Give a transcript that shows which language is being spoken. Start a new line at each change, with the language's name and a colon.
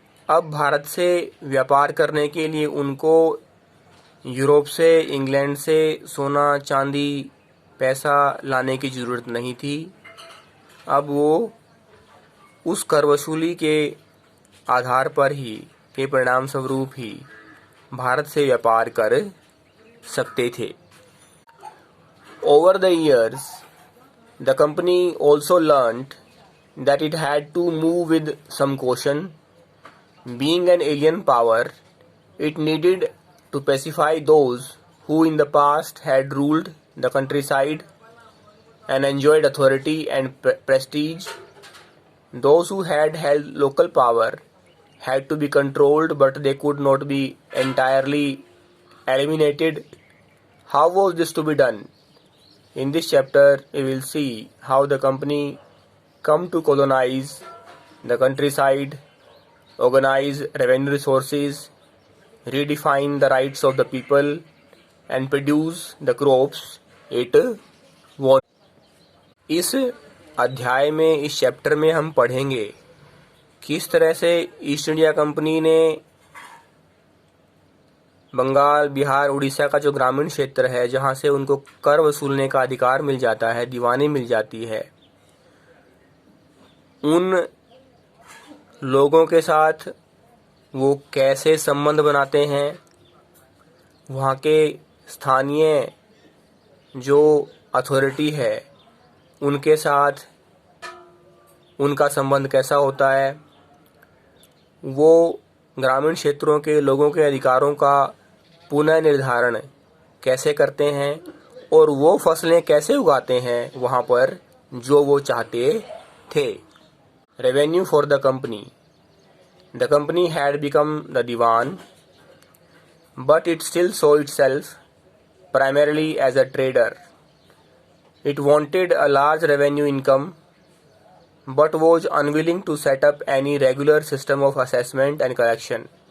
Hindi: अब भारत से व्यापार करने के लिए उनको यूरोप से, इंग्लैंड से सोना, चांदी, पैसा लाने की ज़रूरत नहीं थी। अब वो उस कर वसूली के आधार पर ही, के परिणाम स्वरूप ही भारत से व्यापार कर सकते थे।
English: Over the years, the company also learnt that it had to move with some caution. Being an alien power, it needed to pacify those who in the past had ruled the countryside and enjoyed authority and prestige. Those who had held local power had to be controlled, but they could not be entirely eliminated. How was this to be done? In this chapter, we will see how the company come to colonize the countryside, organize revenue resources, redefine the rights of the people, and produce the crops it wants.
Hindi: इस अध्याय में, इस chapter में हम पढ़ेंगे किस तरह से ईस्ट इंडिया कंपनी ने बंगाल, बिहार, उड़ीसा का जो ग्रामीण क्षेत्र है, जहां से उनको कर वसूलने का अधिकार मिल जाता है, दीवानी मिल जाती है, उन लोगों के साथ वो कैसे संबंध बनाते हैं, वहाँ के स्थानीय जो अथॉरिटी है उनके साथ उनका संबंध कैसा होता है, वो ग्रामीण क्षेत्रों के लोगों के अधिकारों का पुनः निर्धारण कैसे करते हैं और वो फसलें कैसे उगाते हैं वहाँ पर जो वो चाहते थे।
English: Revenue for the company. The company had become the diwan, but it still saw itself primarily as a trader. It wanted a large revenue income, but was unwilling to set up any regular system of assessment and collection.